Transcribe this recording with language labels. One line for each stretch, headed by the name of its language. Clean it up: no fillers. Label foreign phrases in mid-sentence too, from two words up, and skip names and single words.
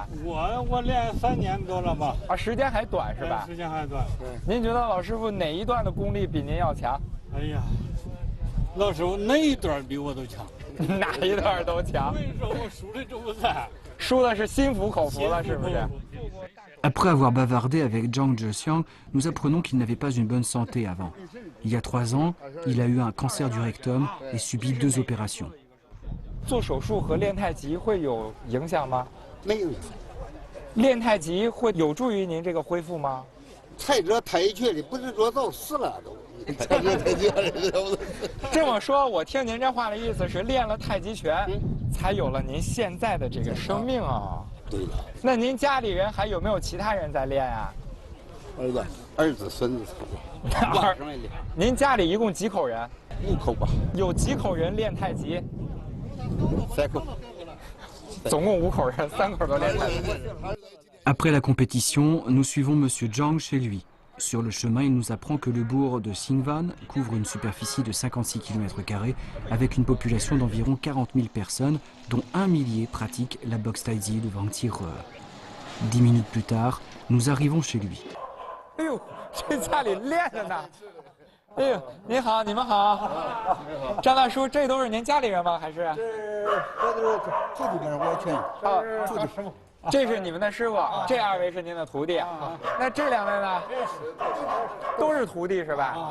Chinese: 我练3年多了吧。啊，时间还短是吧？时间还短。您觉得老师傅哪一段的功力比您要强？哎呀，老师傅哪一段比我都强。哪一段都强。为什么我输的这么惨？输的是心服口服了，是不是
French: ？Après avoir bavardé avec Zhang Zhexiang, nous apprenons qu'il n'avait pas une bonne santé avant. Il y a 3 ans, il a eu un cancer du rectum et subi 2 opérations.
Chinese: 做手术和练太极会有影响吗？没影响。练太极会有助于您这个恢复吗？才知道太极拳的不是说早死了都。这么说，我听您这话的意思是练了太极拳，才有了您现在的这个生命啊。对了。那您家里人还有没有其他人在练啊？儿子、孙子。您家里一共几口人？5口吧。有几口人练太极？3口。总共5口人，3口都练太极。
French: Après la compétition, nous suivons Monsieur Zhang chez lui. Sur le chemin, il nous apprend que le bourg de Xingvan couvre une superficie de 56 km² avec une population d'environ 40 000 personnes, dont 1 millier pratiquent la boxe taiji de Wang Qire. 10 minutes plus tard, nous arrivons chez lui.
Chinese: 哎呦，这家里练着呢。哎呦，您好，你们好。张大叔，这都是您家里人吗？还是？这都是自己人，我全啊，自己师傅。这是你们的师傅，这2位是您的徒弟。那这2位呢？都是徒弟是吧？